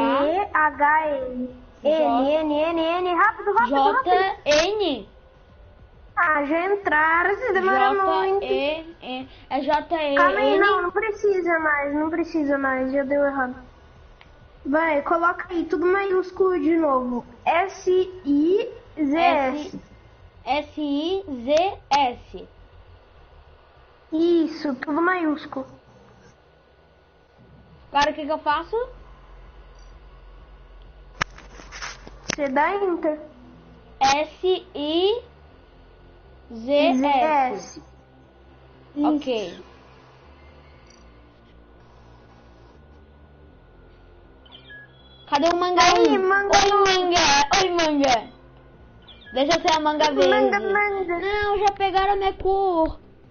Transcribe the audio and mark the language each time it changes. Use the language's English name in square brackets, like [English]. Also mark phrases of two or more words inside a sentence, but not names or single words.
[Portuguese] E-H-N. N, rápido. J-N? Ah, já entraram, se demora muito. J-E-N. É J-E-N? Calma aí, não precisa mais, já deu errado. Vai, coloca aí, tudo maiúsculo de novo. S-I-Z-S. S-I-Z-S. Isso, tudo maiúsculo. Agora o que eu faço? Você dá Enter. S-I-Z-S. Ok. Cadê o manga? Aí, manga. Oi, manga. Deixa eu ser a manga verde. Manga. Não, já pegaram a minha cor.